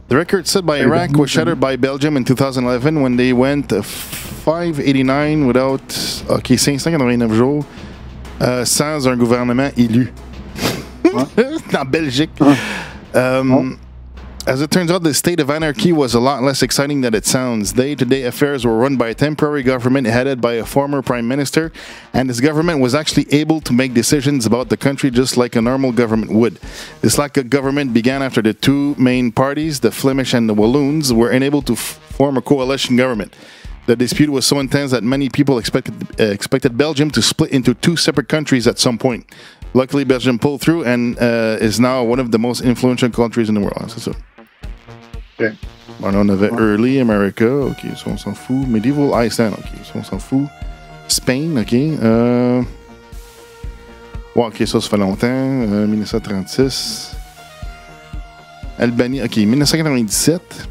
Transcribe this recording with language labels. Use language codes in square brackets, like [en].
[en] The record set by Iraq was shattered by Belgium in 2011 when they went 589 without... [fr] OK, 589 jours sans un gouvernement élu. En Belgique. [en] As it turns out, the state of anarchy was a lot less exciting than it sounds. Day-to-day affairs were run by a temporary government headed by a former prime minister, and this government was actually able to make decisions about the country just like a normal government would. This lack of government began after the two main parties, the Flemish and the Walloons, were unable to form a coalition government. The dispute was so intense that many people expected Belgium to split into two separate countries at some point. Luckily, Belgium pulled through and is now one of the most influential countries in the world. [fr] C'est ça. Okay. Bon, on avait Early America, OK, ça on s'en fout. Medieval Iceland, OK, ça on s'en fout. Spain, OK. Ouais, OK, ça fait longtemps. 1936. Albanie, OK, 1997.